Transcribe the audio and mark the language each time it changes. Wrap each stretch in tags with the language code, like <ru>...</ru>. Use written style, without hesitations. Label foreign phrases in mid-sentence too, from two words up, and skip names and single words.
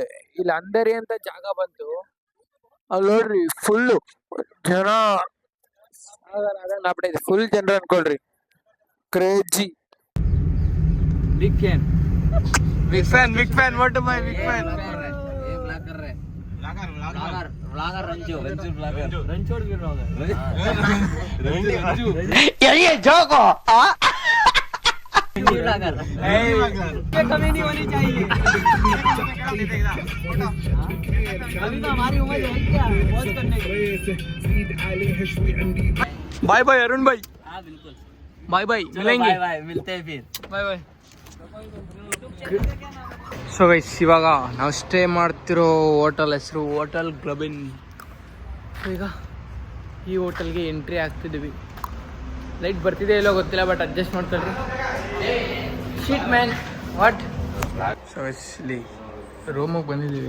<kn>ಇಲ್ಲಿ ಅಂಧೇರಿ ಅಂತ ಜಾಗ ಬಂತು, ಅಲ್ಲಿ ನೋಡ್ರಿ ಫುಲ್ಲು ಜನ ನಾಪಡೈತೆ, ಫುಲ್ ಜನರು ಅನ್ಕೊಳ್ರಿ, ಕ್ರೇಜಿ.</kn> <en>big fan, big fan, big fan, what my big fan. ಜೋಗೋ</en> <hi>कमेंट होनी चाहिए। अभी तो हमारी उम्र है क्या बहुत करने की।</hi> <en>bye bye</en> <hi>अरुण भाई। हाँ बिल्कुल</hi> <en>bye bye,</en> <hi>मिलेंगे,</hi> <en>bye bye,</en> <hi>मिलते हैं फिर,</hi> <en>bye bye. so guys,</en> <kn>ಇವಾಗ ನಾವು ಸ್ಟೇ ಮಾಡ್ತಿರೋ ಹೋಟೆಲ್ ಹೆಸರು ಹೋಟೆಲ್ ಗ್ಲಬಿನ್. ಈಗ ಈ ಹೋಟೆಲ್ಗೆ ಎಂಟ್ರಿ ಆಗ್ತಿದ್ದೀವಿ. ಲೈಟ್ ಬರ್ತಿದೆ ಇಲ್ಲೋ ಗೊತ್ತಿಲ್ಲ,</kn> <en>but adjust</en> <kn>ಮಾಡ್ಕೊಳ್ರಿ.</kn> <en>sheet man what.</en> <kn>ಸೊ ಇಲ್ಲಿ ರೂಮಿಗೆ ಬಂದಿದ್ದೀವಿ.</kn>